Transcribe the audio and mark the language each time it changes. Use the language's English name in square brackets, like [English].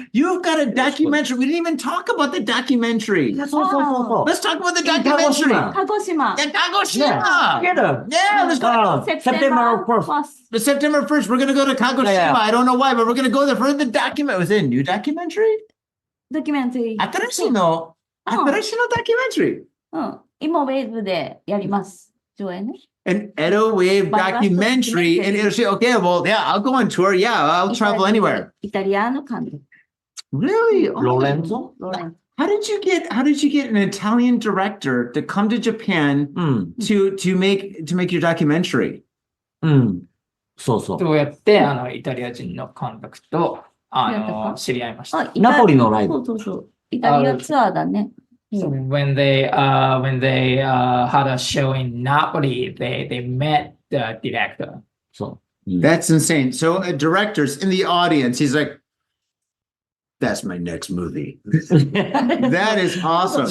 [English] You've got a documentary. We didn't even talk about the documentary. Let's talk about the documentary. Kagoshima. Yeah, Kagoshima. Together. Yeah, let's go. September 1st. The September 1st, we're gonna go to Kagoshima. Yeah. I don't know why, but we're gonna go there for the document. Was it a new documentary? Documentary. [Japanese] 新しいのdocumentary. 今ウェーブでやります。上映ね。 [English] An Edo Wave documentary in Italy. Okay, well, yeah, I'll go on tour. Yeah, I'll travel anywhere. [Japanese] イタリアの監督。 [English] Really? Oh. Lorenzo? How did you get an Italian director to come to Japan to make your documentary? [Japanese] そうそう。どうやってイタリア人の監督と知り合いました。ナポリのライブ。そうそうそう。イタリアツアーだね。 [English] So when they had a show in Napoli, they met the director. So that's insane. So directors in the audience, he's like, "That's my next movie." That is awesome.